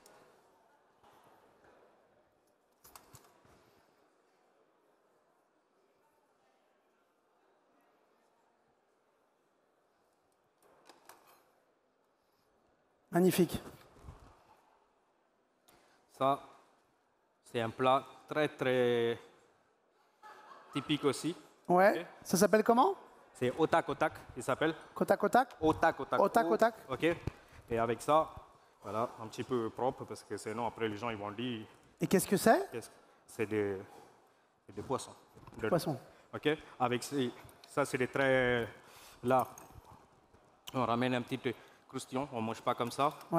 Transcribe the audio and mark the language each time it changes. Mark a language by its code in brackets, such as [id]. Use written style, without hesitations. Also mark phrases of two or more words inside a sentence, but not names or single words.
[fr] Magnifique. Ça, c'est un plat très, très typique aussi. Ouais. Ok. Ça s'appelle comment? C'est otak otak, il s'appelle. Kotak kotak? Otak otak. Otak otak. Ok. Et avec ça, voilà, un petit peu propre parce que sinon après les gens ils vont dire Et qu'est-ce que c'est? c'est des poissons. Poisson. Ok. Avec ça, c'est des très là. On ramène un petit croustillant, on mange pas comme ça.